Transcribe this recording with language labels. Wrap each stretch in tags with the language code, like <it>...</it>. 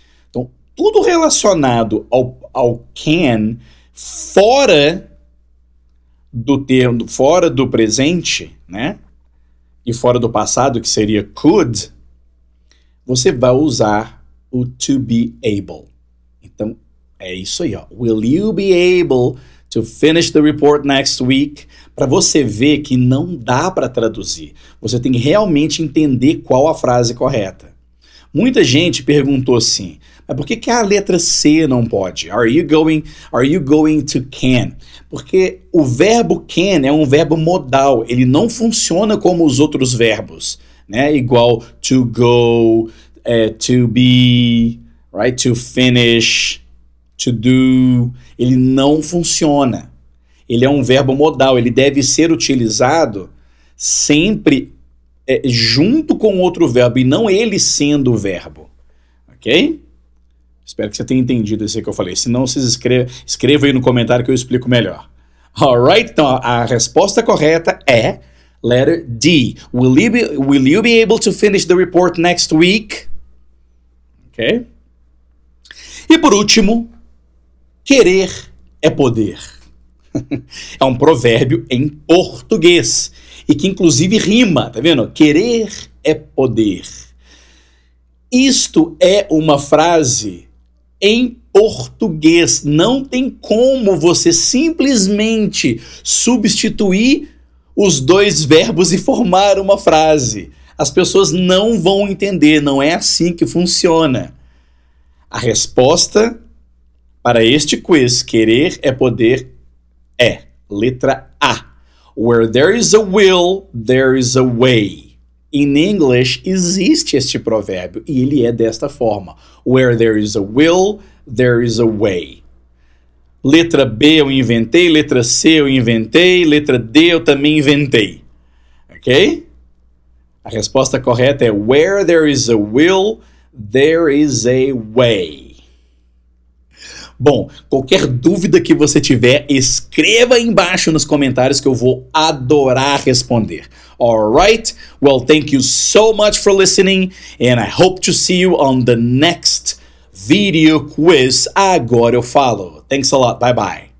<pt>Então, tudo relacionado ao can, fora do termo, fora do presente, né? E fora do passado, que seria could, você vai usar o to be able. Então, é isso aí, ó.</pt> <en>Will you be able to finish the report next week?</en> <pt>Para você ver que não dá para traduzir. Você tem que realmente entender qual a frase correta. Muita gente perguntou assim, mas por que a letra C não pode?</pt> <en>Are you going to can?</en> <pt>Porque o verbo can é um verbo modal, ele não funciona como os outros verbos, né? Igual to go, to be, right? To finish, to do. Ele não funciona. Ele é um verbo modal, ele deve ser utilizado sempre junto com outro verbo e não ele sendo o verbo, ok? Espero que você tenha entendido isso que eu falei. Se não, vocês escreva aí no comentário que eu explico melhor.</pt> <en>Alright?</en> <pt>Então, a resposta correta é</pt> <en>letter D. Will you be able to finish the report next week? Ok?</en> <pt>E por último, querer é poder. É um provérbio em português e que inclusive rima, tá vendo? Querer é poder. Isto é uma frase em português. Não tem como você simplesmente substituir os dois verbos e formar uma frase. As pessoas não vão entender, não é assim que funciona. A resposta para este quiz, querer é poder, é letra A.</pt> <en>Where there is a will, there is a way. In English,</en> <pt>existe este provérbio e ele é desta forma.</pt> <en>Where there is a will, there is a way.</en> <pt>Letra B eu inventei, letra C eu inventei, letra D eu também inventei. Ok? A resposta correta é</pt> <en>Where there is a will, there is a way.</en> <pt>Bom, qualquer dúvida que você tiver, escreva aí embaixo nos comentários que eu vou adorar responder.</pt> <en>Alright? Well, thank you so much for listening and I hope to see you on the next video quiz.</en> <pt>Agora eu falo.</pt> <en>Thanks a lot. Bye bye.</en>